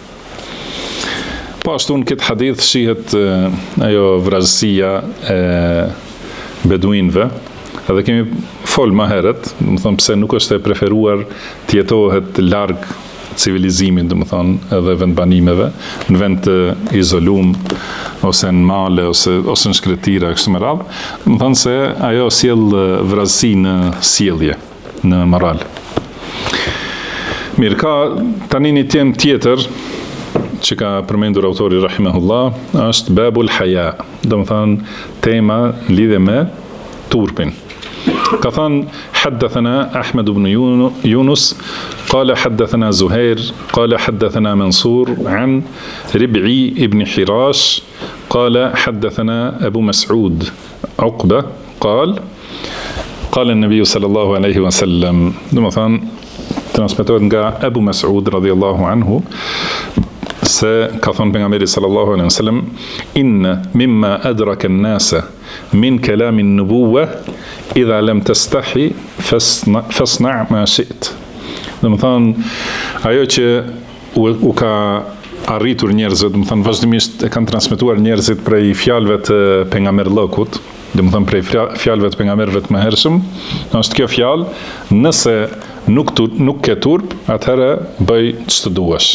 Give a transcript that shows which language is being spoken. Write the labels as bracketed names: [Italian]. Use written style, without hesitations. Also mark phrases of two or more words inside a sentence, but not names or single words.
[Albanian] Po ashtu në këtë hadith shihet ajo vrazësia e beduinëve, edhe kemi fol më herët, do të thonë pse nuk është e preferuar të jetohet larg civilizimit, do të thonë edhe vendbanimeve, në vend të izolum ose në male ose në shkretira kështu me radhë, do të thonë se ajo sjell vrazësi në sjellje, në moral. Mirë, ka tani një temë tjetër që ka përmendur autori rahimahullah, është [Arabic] باب الحياء, [Albanian] do të thonë tema lidhe me turpin. Ka thënë [Arabic] حدثنا أحمد بن يونس قال حدثنا زهير قال حدثنا منصور عن ربعي بن حراش قال حدثنا أبو مسعود عقبة قال النبي صلى الله عليه وسلم مثلا [Albanian] transmetohet nga Abu Mas'ud [Arabic] رضي الله عنه [Albanian] se ka thënë pejgamberi [Arabic] صلى الله عليه وسلم إن مما أدرك الناس من كلام النبوة إذا لم تستحي فاصنع ما شئت. [Albanian] Do të thonë ajo që u ka arritur njerëzit, do të thonë vazhdimisht e kanë transmetuar njerëzit prej fjalëve të pejgamberllokut, do të thonë prej fjalëve të pejgamberëve të mëhershëm, është kjo fjalë, nëse nuk ke turp, atëherë bëj ç'të duash.